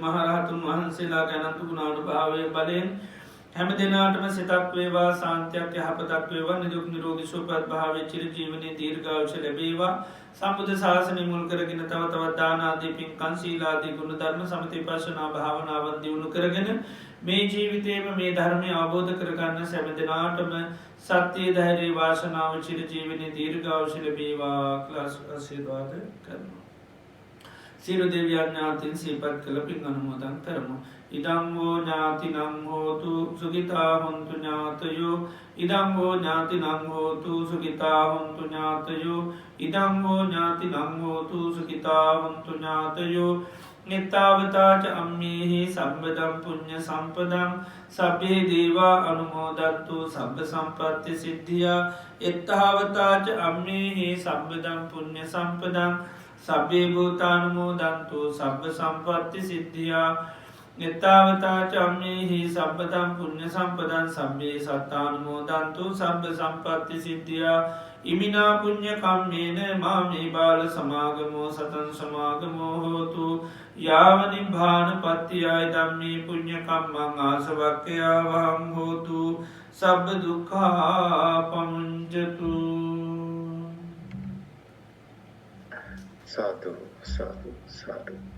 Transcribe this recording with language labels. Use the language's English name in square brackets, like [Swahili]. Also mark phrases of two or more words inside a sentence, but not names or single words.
[Sinhala] මහරහතුන් වහන්සේලා ගැනතු ගුණානු භාවය බලයෙන් හැම දෙනාටම සිතක් වේවා සාන්තයක් යහපතක් වේවා නිදුක් නිරෝගී සුවපත් භාවය චිර ජීවනයේ දීර්ඝායුෂ ලැබේවා සම්බුද්ධ ශාසනය මුල් කරගෙන තව තවත් දාන ආදී පින්කම් සීලාදී ගුණ ධර්ම සමථ විපස්සනා භාවනාවන් දියුණු කරගෙන මේ ජීවිතේම මේ ධර්මය අවබෝධ කරගන්න සෑම දෙනාටම සත්‍ය ධෛර්ය වාසනාව චිර ජීවනයේ දීර්ඝායුෂ ලැබේවා කියලා ආශිර්වාද කරනවා. සියලු දෙවියන් ඥාතීන් සිහිපත් කළ පින් අනුමෝදන් කරමු. [Pali] ඉදං වූ ඥාතිනං හෝතු සුඛිතා හොන්තු ඥාතයෝ ඉදං වූ ඥාතිනං හෝතු සුඛිතා හොන්තු ඥාතයෝ ඉදං වූ ඥාතිනං හෝතු සුඛිතා හොන්තු ඥාතයෝ නිත්තාවතාච අම්මේහි සම්බදම් පුඤ්ඤ සම්පදං සබ්බේ දේවා අනුමෝදන්තු සබ්බ සම්පත්ති සිද්ධියා එත්තාවතාච අම්මේහි සම්බදම් පුඤ්ඤ සම්පදං සබ්බේ භූතානුමෝදන්තු සබ්බ සම්පත්ති සිද්ධියා නිත්තාවතාච අම්මේහි සබ්බදම් පුඤ්ඤ සම්පදං සබ්බේ සත්තානුමෝදන්තු සබ්බ සම්පත්ති සිද්ධියා ඉමිනා පුඤ්ඤ කම්මේන මාමේ බාල සමාගමෝ සතං සමාගමෝ හෝතු යාව නිබ්බාන පත්තියයි ධම්මේ පුඤ්ඤ කම්මං ආසවක්ඛයා වහං හෝතු සබ්බ දුක්ඛා පමුඤ්චතු. සාදු සාදු සාදු.